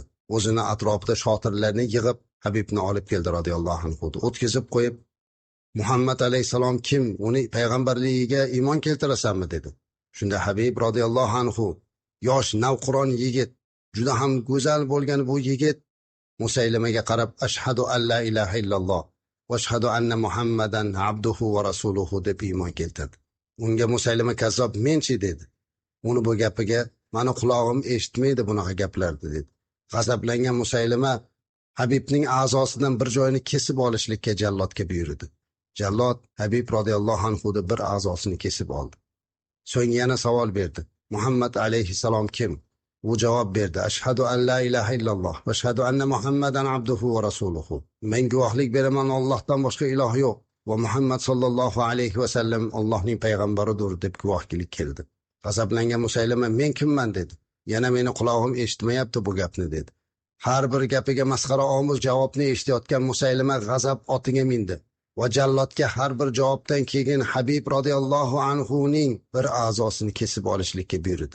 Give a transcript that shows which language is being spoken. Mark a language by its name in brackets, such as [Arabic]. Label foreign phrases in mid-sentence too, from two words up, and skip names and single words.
[Uzbek] O'zini atrofida shotirlarni yig'ib Habibni olib keldi [Arabic] رضي الله عنه. [Uzbek] O'tkazib qo'yib, Muhammad alayhisalom kim? Uni payg'ambarligiga iymon keltirasanmi dedi. Shunda Habib [Arabic] رضي الله عنه, [Uzbek] yosh navqiron yigit, juda ham go'zal bo'lgan bu yigit Musaylimaga qarab [Arabic] أشهد أن لا إله إلا الله وأشهد أن محمدا عبده ورسوله [Uzbek] deb iymon keltirdi. Unga Musaylima kazzob menchi dedi. Uni bu gapiga mani qulog'im eshitmaydi bunaqa gaplarni dedi. G'azablangan Musaylima Habibning a'zosidan bir joyini kesib olishlikka jallodga buyurdi. Jallod Habib [Arabic] رضي الله عنه [Uzbek] bir a'zosini kesib oldi. So'ng yana savol berdi. Muhammad alayhissalom kim? U javob berdi. [Arabic] أشهد أن لا إله إلا الله وأشهد أن محمدا عبده ورسوله. [Uzbek] Men guvohlik beraman Allohdan boshqa iloh yo'q va Muhammad [Arabic] صلى الله عليه وسلم [Uzbek] Allohning payg'ambaridir deb guvohlik keldi. G'azablangan Musaylima men kimman dedi. Yana meni qulog'im eshitmayapti bu gapni dedi. Har bir gapiga masxara omuz javobni eshitayotgan Musaylima g'azab otiga mindi va jallodga har bir javobdan keyin Habib [Arabic] رضي الله عنه [Uzbek] bir a'zosini kesib olishlikka buyurdi.